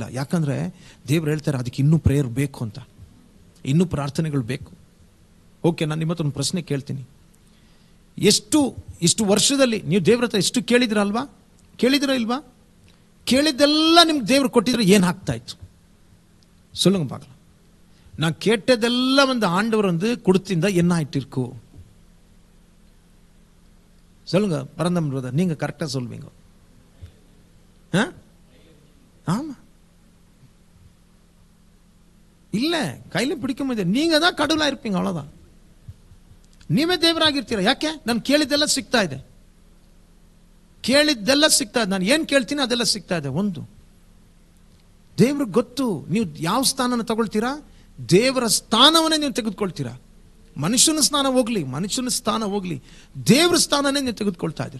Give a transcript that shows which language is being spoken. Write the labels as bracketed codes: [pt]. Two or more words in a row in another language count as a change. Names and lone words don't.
[kn] ಯಾಕಂದರೆ ದೇವ್ರು ಹೇಳ್ತಾರೆ ಅದಕ್ಕೆ ಇನ್ನೂ ಪ್ರೇಯರ್ ಬೇಕು ಅಂತ, ಇನ್ನೂ ಪ್ರಾರ್ಥನೆಗಳು ಬೇಕು. ಓಕೆ, ನಾನು ನಿಮ್ಮ ಹತ್ರ ಒಂದು ಪ್ರಶ್ನೆ ಕೇಳ್ತೀನಿ. ಇಷ್ಟು ವರ್ಷದಲ್ಲಿ ನೀವು ದೇವ್ರ ಹತ್ರ ಎಷ್ಟು ಕೇಳಿದ್ರಲ್ವಾ? ಕೇಳಿದ್ರ ಇಲ್ವಾ? ಕೇಳಿದ್ದೆಲ್ಲ ನಿಮ್ಗೆ ದೇವ್ರು ಕೊಟ್ಟಿದ್ರೆ ಏನಾಗ್ತಾ ಇತ್ತು? [ta] சொல்லுங்க பார்க்கலாம். நான் கேட்டதெல்லாம் வந்து ஆண்டவர் வந்து கொடுத்திருந்தா என்ன ஆயிட்டு இருக்கும்? சொல்லுங்க பரந்தம் பிரதர், நீங்க கரெக்டா சொல்வீங்க. ஆமா, இல்ல கையில பிடிக்க முடியாது. நீங்க தான் கடவுளா இருப்பீங்க, அவ்வளவுதான். [kn] ನೀವೇ ದೇವರಾಗಿರ್ತೀರ. ಯಾಕೆ? ನಾನು ಕೇಳಿದ್ದೆಲ್ಲ ಸಿಗ್ತಾ ಇದೆ, ನಾನು ಏನ್ ಕೇಳ್ತೀನಿ ಅದೆಲ್ಲ ಸಿಗ್ತಾ ಇದೆ. ಒಂದು, ದೇವ್ರಿಗೆ ಗೊತ್ತು ನೀವು ಯಾವ ಸ್ಥಾನನ ತಗೊಳ್ತೀರಾ. ದೇವರ ಸ್ಥಾನವನ್ನೇ ನೀವು ತೆಗೆದುಕೊಳ್ತೀರಾ. ಮನುಷ್ಯನ ಸ್ಥಾನ ಹೋಗ್ಲಿ, ದೇವ್ರ ಸ್ಥಾನನೇ ನೀವು ತೆಗೆದುಕೊಳ್ತಾ ಇದ್ರಿ.